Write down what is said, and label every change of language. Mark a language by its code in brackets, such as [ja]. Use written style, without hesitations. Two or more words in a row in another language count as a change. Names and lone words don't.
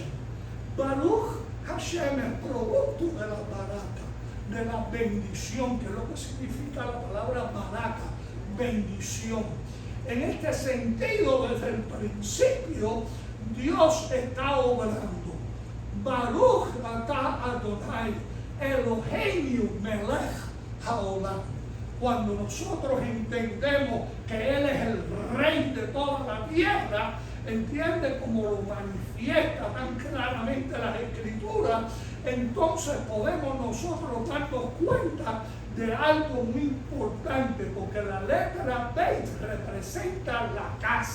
[he] ברוך השם [es] es producto de la baraka, de la bendición, que es lo que significa la palabra baraka, bendición. En este sentido, desde el principio, Dios está obrando. [he] ברוך אתה אדוני אלוהינו מלך העולם. [es] Cuando nosotros entendemos que Él es el Rey de toda la tierra, entiende como lo manifiesta tan claramente las Escrituras, entonces podemos nosotros darnos cuenta de algo muy importante, porque la letra Beit representa la casa.